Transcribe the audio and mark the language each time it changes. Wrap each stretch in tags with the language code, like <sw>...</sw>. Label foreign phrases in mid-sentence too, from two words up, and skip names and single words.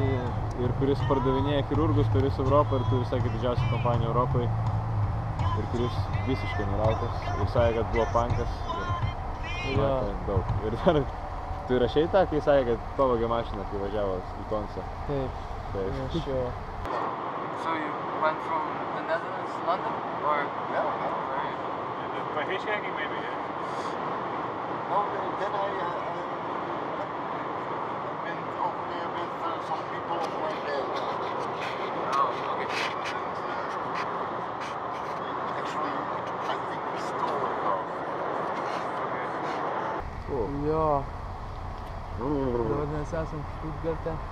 <lt>ir kuris pardavinėja chirurgus per visą Europą ir turi, sakė, didžiausią kompaniją Europai. Ir kuris visiškai neraukas. Ir sakė, kad buvo punkas. Ir daug. Ir dar, tu įrašei tą, kai sakė, kad pavogė mašiną, kai važiavo į Konsą. Taip. Taip.</lt> <en>So you went from the Netherlands to London? Or? Yeah. By hitchhiking maybe, yeah? No, then I went over there with some people on my bed. Oh, okay. Actually, I think we stole a car.</en> <lt>Jo. Vadinasi, esam Štutgarte.</lt>